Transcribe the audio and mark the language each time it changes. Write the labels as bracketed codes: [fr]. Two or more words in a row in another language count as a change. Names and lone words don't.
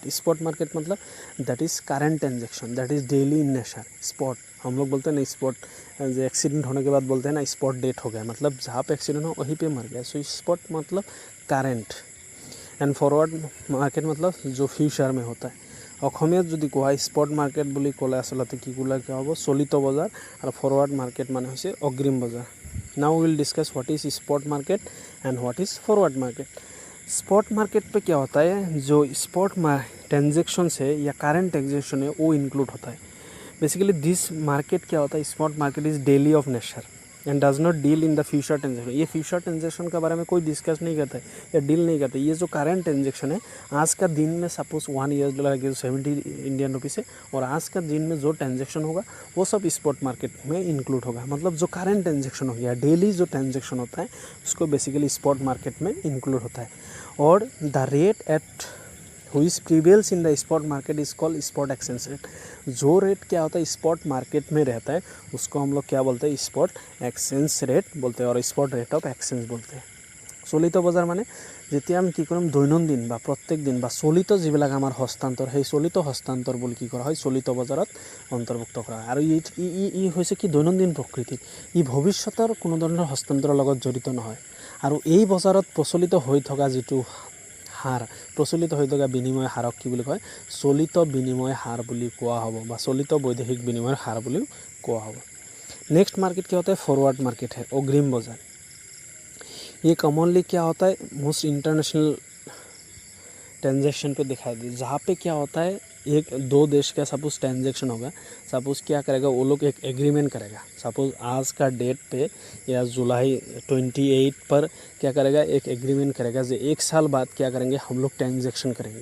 [en] spot market मतलब that is current transaction, that is daily in nature. [hi] स्पॉट हम लोग बोलते हैं ना, स्पॉट जो एक्सीडेंट होने के बाद बोलते हैं ना [en] spot death [hi] हो गया, मतलब जहाँ पे एक्सीडेंट हो वहीं पे मर गया। सो स्पॉट मतलब करंट। एंड [en] forward market [hi] मतलब जो फ्यूचर में होता है। [as] অসমীয়াত যদি কোৱা [en] spot market [as] বুলি ক'লে আচলতে কি ক'লে কি হ'ব, চলিত বজাৰ, আৰু [en] forward market [as] মানে হৈছে অগ্ৰিম বজাৰ। [en] now will discuss what is spot market and what is forward market. spot market [hi] पे क्या होता है, जो [en] spot transaction [hi] है या [en] current transaction [hi] है वो इंक्लूड होता है। [en] basically this market [hi] क्या होता है, [en] spot market is daily of nature and does not deal in the future transaction. [hi] ये [en] future transaction [hi] के बारे में कोई डिस्कस नहीं करता है या डील नहीं करता है। ये जो [en] current transaction [hi] है, आज का दिन में सपोज $1 की 70 [en] Indian rupees [hi] है, और आज का दिन में जो ट्रांजेक्शन होगा वो सब [en] spot market [hi] में इंक्लूड होगा। मतलब जो [en] current transaction [hi] हो गया, डेली जो ट्रांजेक्शन होता है उसको बेसिकली [en] spot market [hi] में इंक्लूड होता है। [en] और the rate at which prevails in the spot market is called spot exchange rate। [hi] जो रेट क्या होता है [en] spot market [hi] में रहता है उसको हम लोग क्या बोलते हैं, [en] spot exchange rate [hi] बोलते हैं, और [en] spot rate of exchange [hi] बोलते हैं। [as] চলিত বজাৰ মানে যেতিয়া আমি কি কৰিম, দৈনন্দিন বা প্ৰত্যেক দিন বা চলিত যিবিলাক আমাৰ হস্তান্তৰ, সেই চলিত হস্তান্তৰ বুলি কি কৰা হয়, চলিত বজাৰত অন্তৰ্ভুক্ত কৰা হয়। আৰু ই হৈছে কি দৈনন্দিন প্ৰকৃতিৰ, ই ভৱিষ্যতৰ কোনো ধৰণৰ হস্তান্তৰৰ লগত জড়িত নহয়। আৰু এই বজাৰত প্ৰচলিত হৈ থকা যিটো হাৰ, প্ৰচলিত হৈ থকা বিনিময় হাৰক কি কয় চলিত বিনিময় হাৰ বুলি কোৱা হ'ব বা চলিত বৈদেশিক বিনিময় হাৰ বুলি কোৱা হ'ব। [hi] नेक्स्ट मार्केट क्या होता है, फॉरवर्ड मार्केट है, अग्रिम बाजार। ये कॉमनली क्या होता है, [en] most international transaction [hi] पे दिखाई दे, जहाँ पे क्या होता है एक दो देश का सपोज ट्रांजेक्शन होगा, सपोज क्या करेगा वो लोग एक एग्रीमेंट करेगा, सपोज आज का डेट पे या जुलाई 28 पर क्या करेगा, एक एग्रीमेंट करेगा जो 1 साल बाद क्या करेंगे हम लोग ट्रांजेक्शन करेंगे।